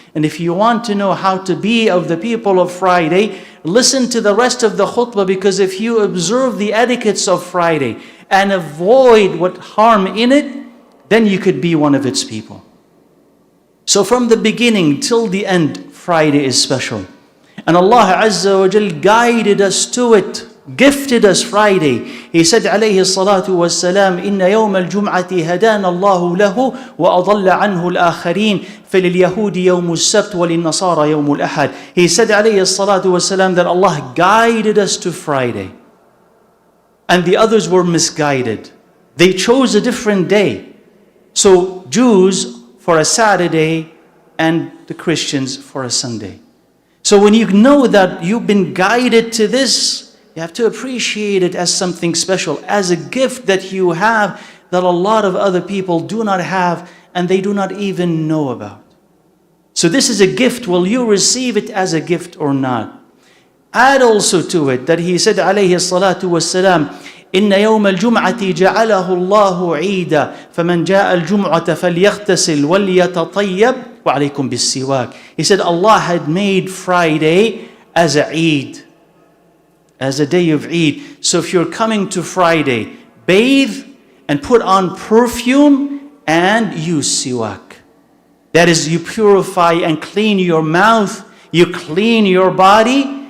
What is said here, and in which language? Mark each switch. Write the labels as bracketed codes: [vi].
[en] And if you want to know how to be of the people of Friday, listen to the rest of the khutbah, because if you observe the etiquettes of Friday and avoid what harm in it, then you could be one of its people. So from the beginning till the end, Friday is special. And Allah Azza wa Jal guided us to it, gifted us Friday. He said alayhi salatu wassalam, [ar] إِنَّ يَوْمَ الْجُمْعَةِ هَدَانَ اللَّهُ لَهُ وَأَضَلَّ عَنْهُ الْآخَرِينَ فَلِلْيَهُودِ يَوْمُ السَّبْتِ وَلِلنَّصَارَى يَوْمُ الْأَحَدِ. [en] He said alayhi salatu wassalam that Allah guided us to Friday. And the others were misguided. They chose a different day. So Jews for a Saturday and the Christians for a Sunday. So when you know that you've been guided to this, you have to appreciate it as something special, as a gift that you have that a lot of other people do not have and they do not even know about. So this is a gift. Will you receive it as a gift or not? Add also to it that he said alayhi salatu wassalam, [ar] إن يوم الجمعة جعله الله عيدا فمن جاء الجمعة فليغتسل وليتطيب وعليكم بالسواك. [en] He said Allah had made Friday as a Eid, as a day of Eid. So if you're coming to Friday, bathe and put on perfume and use siwak. That is, you purify and clean your mouth, you clean your body.